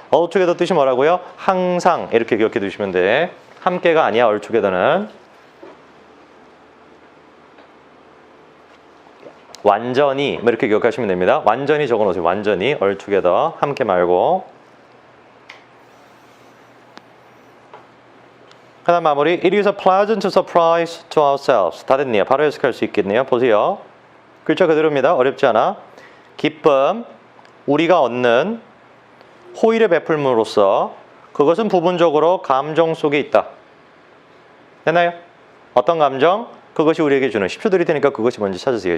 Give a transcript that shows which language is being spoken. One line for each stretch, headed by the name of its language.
Korean: altogether 뜻이 뭐라고요? 항상 이렇게 기억해 두시면 돼. 함께가 아니야. altogether는. 완전히 뭐 이렇게 기억하시면 됩니다. 완전히 적어놓으세요. 완전히 altogether 함께 말고. 하나 마무리.
English: It is a pleasant surprise to ourselves.
Korean: 다 됐네요. 바로 해석할 수 있겠네요. 보세요. 글자 그대로입니다. 어렵지 않아. 기쁨, 우리가 얻는 호의를 베풀므로써 그것은 부분적으로 감정 속에 있다. 됐나요? 어떤 감정? 그것이 우리에게 주는 10초 드릴 테니까 그것이 뭔지 찾으세요.